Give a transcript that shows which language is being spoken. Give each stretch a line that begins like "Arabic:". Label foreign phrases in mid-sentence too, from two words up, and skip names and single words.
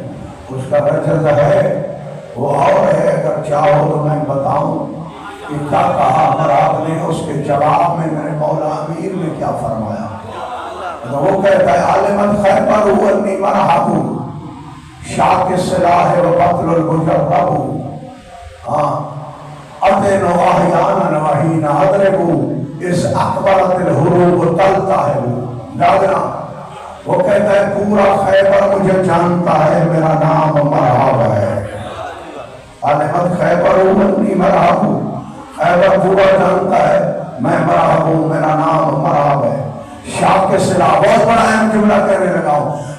Urdu: اس کا رجز ہے وہ اور ہے. اگر چاہو تو میں بتاؤں کہ کیا کہا مرحب نے. اس کے جواب میں میرے مولا امیر نے کیا فرمایا. تو وہ کہتا ہے
Arabic: عالمت خیبر انی مرحب شاک السلاح و قتل المجرب اتنو احیانا وحین ادربو اس اکبرت الحروب تلتاہبو.
Urdu: دادنا وہ کہتا ہے پورا خیبر مجھے جانتا ہے، میرا نام مرحب ہے.
Arabic: عالمت خیبر انی مرحب،
Urdu: خیبر پورا جانتا ہے میں مرحب ہوں، میرا نام مرحب ہے. شاہ کے سلاح، بہت بڑا اہم جملہ کہنے لگا ہوں.